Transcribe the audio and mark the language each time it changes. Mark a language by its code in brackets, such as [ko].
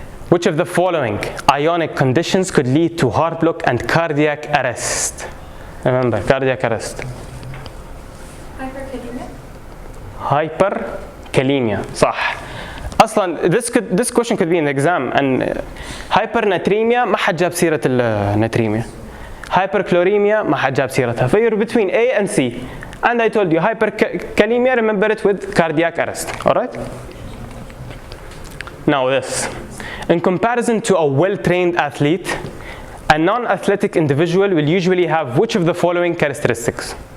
[en] Which of the following ionic conditions could lead to heart block and cardiac arrest? Remember, cardiac arrest. Hyperkalemia. hyperkalemia. [ar] صح. اصلا [en] this question could be in the exam. [ar] and hypernatremia ما حد جاب سيرة الناتريميا. hyperchloremia ما حد جاب سيرتها. [en] في're between A and C. And I told you hyperkalemia, remember it with cardiac arrest. All right. Now this. In comparison to a well-trained athlete, a non-athletic individual will usually have which of the following characteristics?